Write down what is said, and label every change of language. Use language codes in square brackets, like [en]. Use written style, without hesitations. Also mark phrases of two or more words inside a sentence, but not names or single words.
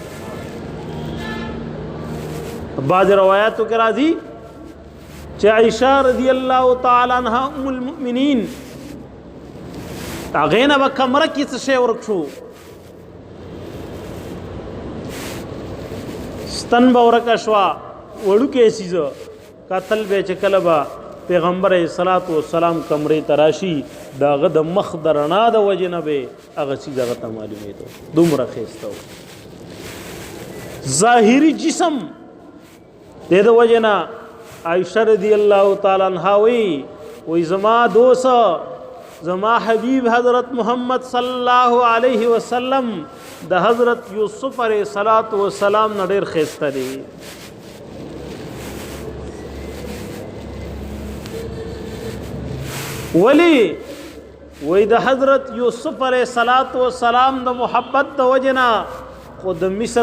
[ps] بعض روایتو کې راځي چې عائشہ رضی الله تعالی عنها ام المؤمنین هغه نه کمره کې څه شی ورک شو ستن به ورکه شوه وړوکی څیزه کتل به چې کله به پیغمبر صلوات و سلام کمرې ته راشي د هغه د مخ د رڼا د وجې نه به هغه څیز هغه ته معلومېدو دومره ښایسته و ظاهري جسم د د وجې نه عائشہ رضی اللہ تعالی عنہ وی زما دوست زما حبیب حضرت محمد صلی اللہ علیہ وسلم د حضرت یوسف علیہ الصلوۃ والسلام نه ډېر ښایسته دی ولی وی د حضرت یوسف علیہ الصلوۃ والسلام د محبت د وجنا خود مصر